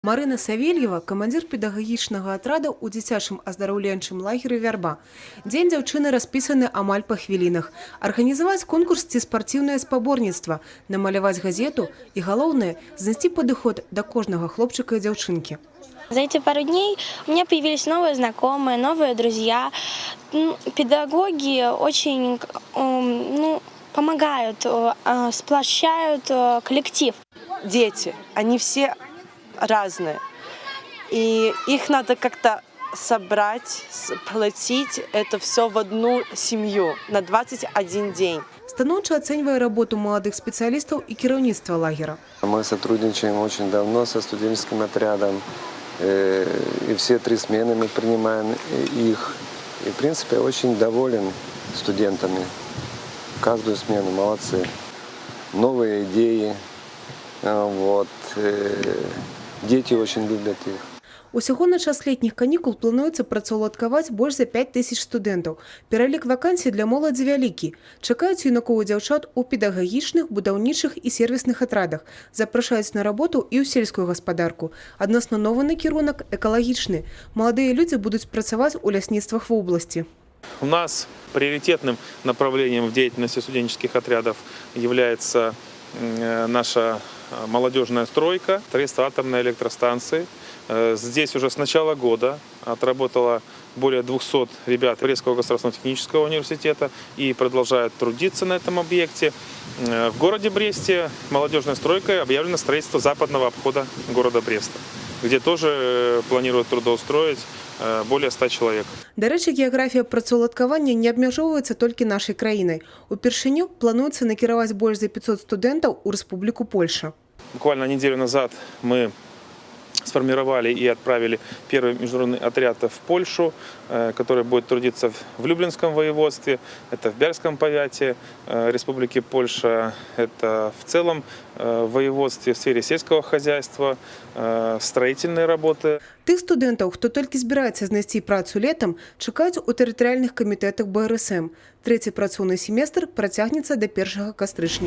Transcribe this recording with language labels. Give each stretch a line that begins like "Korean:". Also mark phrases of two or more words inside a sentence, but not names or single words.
Belarusian: Марына Савельева – камандзір педагагічнага атрада ў дзіцячым аздараўленчым лагеры «Вярба». Дзень дзяўчыны распісаны амаль па хвілінах. Арганізаваць конкурс ці спартыўнае спаборніцтва, намаляваць газету і, галоўнае, знайсці падыход да кожнага хлопчыка і дзяўчынкі.
Russian: За эти пару дней у меня появились новые знакомые, новые друзья. Педагоги очень помогают, сплощают коллектив. Дети, они все разные. И их надо как-то собрать, сплотить это все в одну семью на 21 день.
Belarusian: Станоўча ацэньвае работу
Russian: молодых специалистов
Belarusian: и кіраўніцтва лагера.
Russian: Мы сотрудничаем очень давно со студенческим отрядом. И все 3 смены мы принимаем их. И, в принципе, очень доволен студентами. Каждую смену молодцы. Новые идеи. Дети очень любят их.
Belarusian: Усяго на час летніх канікул плануецца працаўладкаваць больш за 5000 студэнтаў. Пералік вакансій для моладзі вялікі. Чакаюць юнакоў і дзяўчат у педагагічных, будаўнічых і сервісных атрадах. Запрашаюць на работу і ў сельскую гаспадарку. Адносна новы накірунак экалагічны. Маладыя людзі будуць працаваць у лясніцтвах
Russian: в области. У нас приоритетным направлением в деятельности студенческих отрядов является наша молодежная стройка, строительство атомной электростанции. Здесь уже с начала года отработало более 200 ребят Брестского государственного технического университета и продолжают трудиться на этом объекте. В городе Бресте молодежной стройкой объявлено строительство западного обхода города Бреста, где тоже планируют трудоустроить более 100 человек.
Belarusian: До рэчы, геаграфія працаўладкавання не абмяжоўваецца толькі нашай краінай. Упершыню плануецца накіраваць больш за 500 студэнтаў у Рэспубліку Польша.
Russian: Буквально неделю назад мы сформировали и отправили первый международный отряд в Польшу, который будет трудиться в Люблинском воеводстве, это в Бярском повяте Республики Польша, это в целом воеводстве в сфере сельского хозяйства, строительной работы.
Belarusian: Тых студэнтаў, хто толькі збіраецца знайсці працу летам, чакаюць у тэрытарыяльных камітэтах БРСМ. Трэці працоўны семестр працягнецца да 1 кастрычніка.